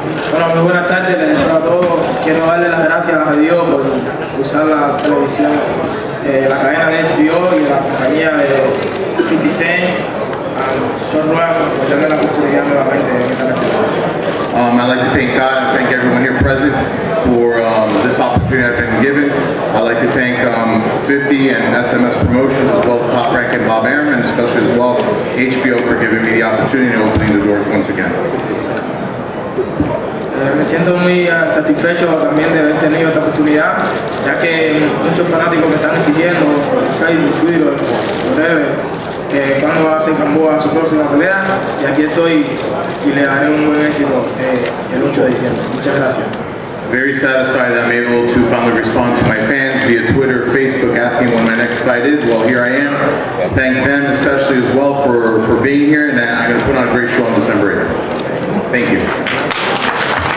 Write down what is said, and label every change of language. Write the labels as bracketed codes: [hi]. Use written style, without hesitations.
[es] Bueno, muy buenas tardes, les deseo a todos. Quiero darle las gracias a Dios por usar la televisión, la cadena de HBO y la compañía de 50 Cent, John Rueda, por darme la oportunidad nuevamente de estar aquí. [en] I'd like to thank God and thank everyone here present for this opportunity I've been given. I'd like to thank 50 and SMS Promotions, as well as Top Rank and Bob Arum, and especially as well HBO for giving me the opportunity and opening the doors once again. [es] Me siento muy satisfecho también de haber tenido esta oportunidad. ya que muchos fanáticos me están siguiendo por Facebook, Twitter, por redes, cuándo va a hacer Gamboa su próxima pelea, y aquí estoy y le daré un buen éxito el 8 de diciembre. Muchas gracias. [en] Very satisfied that I'm able to finally respond to my fans via Twitter, Facebook, asking when my next fight is. Well, here I am. Thank them especially as well for being here, and I'm going to put on a great show on December 8th. Thank you.